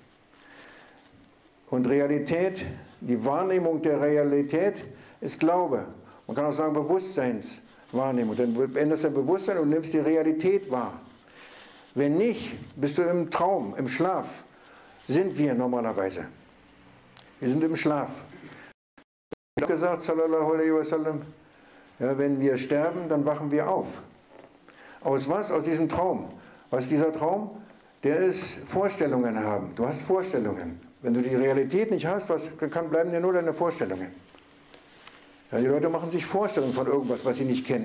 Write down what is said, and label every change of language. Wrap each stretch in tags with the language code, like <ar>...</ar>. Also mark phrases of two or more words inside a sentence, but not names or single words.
<de>Und Realität, die Wahrnehmung der Realität ist Glaube. Man kann auch sagen Bewusstseinswahrnehmung. Dann änderst du dein Bewusstsein und nimmst die Realität wahr. Wenn nicht, bist du im Traum, im Schlaf. Sind wir normalerweise. Wir sind im Schlaf. Ich habe gesagt,</de> <ar>صلى الله عليه وسلم,</ar> <de>ja, wenn wir sterben, dann wachen wir auf. Aus was? Aus diesem Traum. Was ist dieser Traum? Der ist Vorstellungen haben. Du hast Vorstellungen. Wenn du die Realität nicht hast, bleiben dir nur deine Vorstellungen. Ja, die Leute machen sich Vorstellungen von irgendwas, was sie nicht kennen.</de>